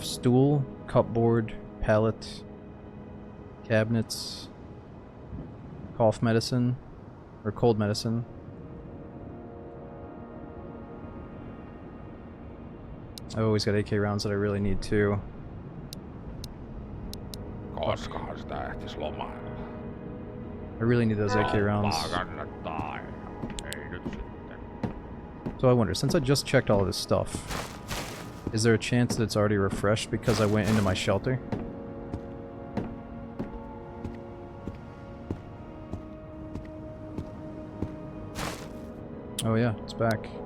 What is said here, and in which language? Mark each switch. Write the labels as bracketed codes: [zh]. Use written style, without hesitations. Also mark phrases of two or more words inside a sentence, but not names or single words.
[en] Stool, cupboard, pallet, cabinets, cough medicine, or cold medicine. Oh, he's got AK rounds that I really need too. [fi] Koskahan sitä ehtis lomailla? [en] I really need those AK rounds. [fi] Kannattaa. Ei nyt sitten. [en] So I wonder, since I just checked all of this stuff, is there a chance that it's already refreshed because I went into my shelter? Oh yeah, it's back.